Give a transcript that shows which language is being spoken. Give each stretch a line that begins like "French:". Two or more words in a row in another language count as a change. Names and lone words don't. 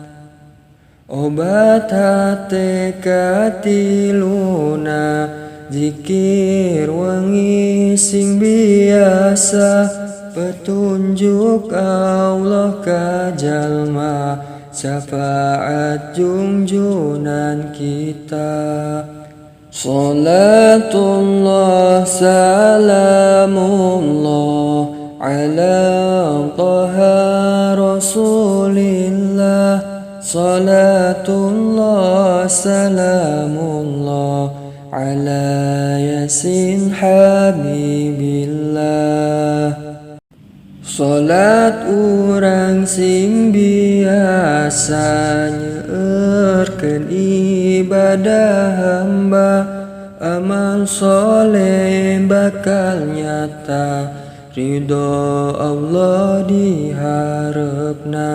Sundanese: Obat hate katiluna, zikir wengi sing biasa. Petunjuk Allah ka jalma, syafaat junjunan kita.
Arabic: صلاة الله سلام الله على طه رسول الله. صلاة الله سلام الله على يس حبيب الله.
Sundanese: Salat urang sing biasa nyeueurkeun ibadah hamba, amal soleh bakal nyata, ridho Allah diharepna.